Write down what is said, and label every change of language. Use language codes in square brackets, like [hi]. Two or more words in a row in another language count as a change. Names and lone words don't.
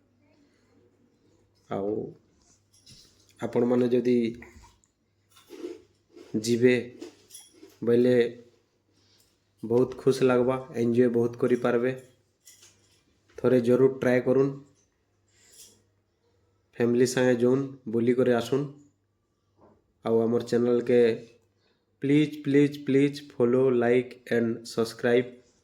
[or] ଆଉ ଆପଣମାନେ ଯଦି ଯିବେ ବୋଇଲେ ବହୁତ ଖୁସ୍ ଲାଗ୍ବା ଏନ୍ଜୟ ବହୁତ କରିପାରବେ ଥରେ ଜରୁର ଟ୍ରାଏ କରୁନ୍ ଫ୍ୟାମିଲି ସାଙ୍ଗେ ଯାଉନ୍ ବୁଲି କରି ଆସୁନ୍ ଆଉ ଆମର୍ ଚ୍ୟାନେଲ୍ के [en] please please please follow like and subscribe